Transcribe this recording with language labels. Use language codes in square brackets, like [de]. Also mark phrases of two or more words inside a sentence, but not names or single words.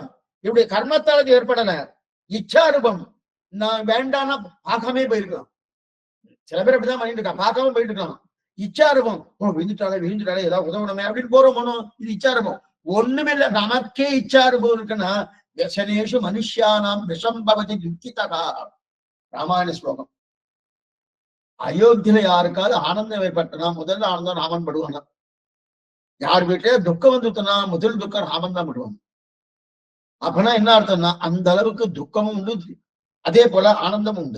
[ta] என்னுடைய கர்மத்தால் ஏற்படல. இச்சாரூபம் நான் வேண்டாம்னா பார்க்காமே போயிருக்கலாம். சில பேர் அப்படிதான் பண்ணிட்டு இருக்கான், பார்க்காம போயிட்டு இருக்கலாம். இச்சாரூபம் விழுந்துட்டாலே ஏதாவது உதவணுமே அப்படின்னு போறோமோ. இது இச்சாரூபம். ஒண்ணுமே இல்லை, நமக்கே இச்சாரூபம் இருக்குன்னா [sa] व्यसनेषु मनुष्याणां विषं भवति दुःखितः. [ta] ராமாயண ஸ்லோகம். அயோத்தியில யாருக்காவது ஆனந்தம் ஏற்பட்டனா முதல்ல ஆனந்தம் ராமன் படுவானா? யார் வீட்டிலே துக்கம் வந்துட்டுனா முதல் துக்கம் ராமன் தான் படுவான். அப்படின்னா என்ன அர்த்தம்னா, அந்த அளவுக்கு துக்கமும் உண்டு, அதே போல ஆனந்தமும் உண்டு.